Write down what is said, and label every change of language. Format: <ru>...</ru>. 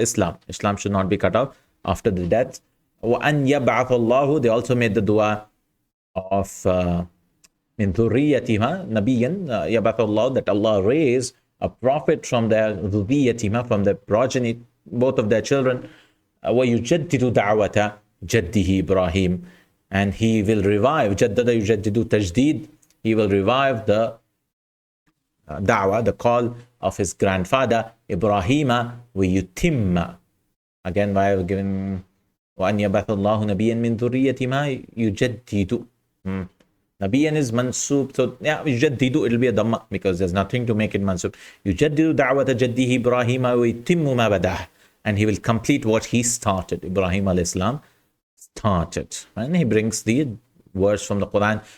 <en>Islam should not be cut off after the death. وأن يبعث الله, they also made the dua of من ذريتهما نبيا يبعث الله, that Allah raise a prophet from their ذريتهما, from their progeny, both of their children. ويجدد دعوة جده إبراهيم, and he will revive. Jaddada yujaddidu tajdeed. He will revive the da'wah, the call of his grandfather Ibrahima wa yutimma.</en> <ar>Again, why I've given وَأَنْ يَبَثَ اللَّهُ نَبِيًّا مِنْ ذُرِّيَّةِ مَا يُجَدِّدُ.</ar> <en>Nabiyyan is mansub, so yeah, yujaddidu, it'll be a dhamma because there's nothing to make it mansub. Yujaddidu da'wata jaddihi Ibrahim wa yutimmu ma badah, and he will complete what he started. Ibrahim alayhi salam started, and he brings the verse from the Quran.</en>